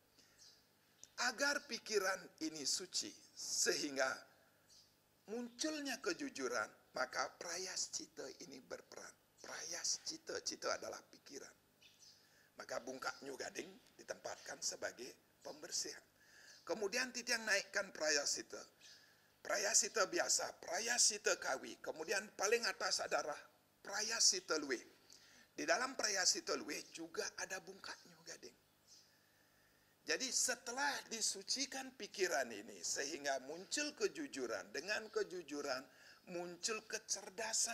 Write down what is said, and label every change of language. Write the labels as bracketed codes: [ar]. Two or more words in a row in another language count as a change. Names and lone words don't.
[id] Agar pikiran ini suci, sehingga munculnya kejujuran, maka prayascita ini berperan. Prayascita, cita adalah pikiran. Maka bungkak Nyu Gading ditempatkan sebagai pembersihan. Kemudian titiang naikkan prayascita. Prayascita biasa, prayascita kawi. Kemudian paling atas adalah prayascita luwe. Di dalam prayascita luwe juga ada bungkak Nyu Gading. Jadi setelah disucikan pikiran ini sehingga muncul kejujuran. Dengan kejujuran muncul kecerdasan.